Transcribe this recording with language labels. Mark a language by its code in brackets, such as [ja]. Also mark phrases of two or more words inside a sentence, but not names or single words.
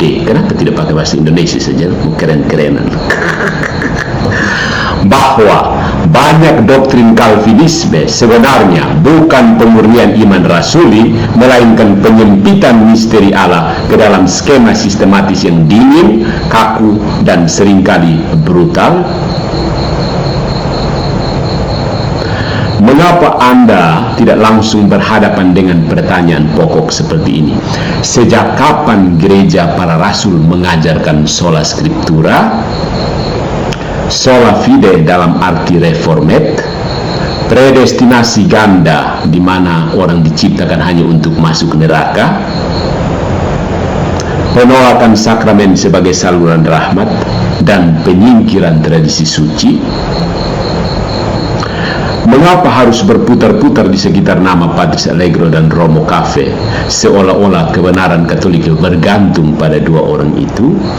[id] Kenapa tidak pakai bahasa Indonesia saja, keren-kerenan? Bahwa banyak doktrin Calvinisme sebenarnya bukan pemurnian iman rasuli, melainkan penyempitan misteri Allah ke dalam skema sistematis yang dingin, kaku, dan seringkali brutal. Mengapa Anda tidak langsung berhadapan dengan pertanyaan pokok seperti ini? Sejak kapan gereja para rasul mengajarkan [la] sola scriptura, sola fide [id] dalam arti reformat, predestinasi ganda di mana orang diciptakan hanya untuk masuk neraka, penolakan sakramen sebagai saluran rahmat, dan penyingkiran tradisi suci. Mengapa harus berputar-putar di sekitar nama Patris Allegro dan Romo Cafe, seolah-olah kebenaran Katolik bergantung pada dua orang itu?